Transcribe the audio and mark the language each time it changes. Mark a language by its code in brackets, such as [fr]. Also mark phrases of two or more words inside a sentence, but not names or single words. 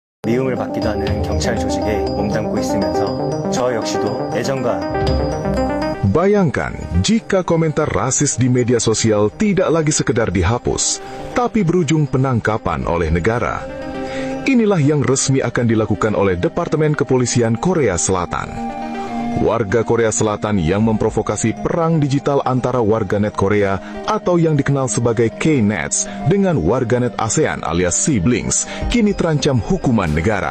[ko] 미움을 받기도 하는 경찰 조직에 몸담고 있으면서 저 역시도 예전과 [id] Bayangkan jika komentar rasis di media sosial tidak lagi sekedar dihapus, tapi berujung penangkapan oleh negara. Inilah yang resmi akan dilakukan oleh Departemen Kepolisian Korea Selatan. Warga Korea Selatan yang memprovokasi perang digital antara warganet Korea atau yang dikenal sebagai K-Nets dengan warganet ASEAN alias siblings kini terancam hukuman negara.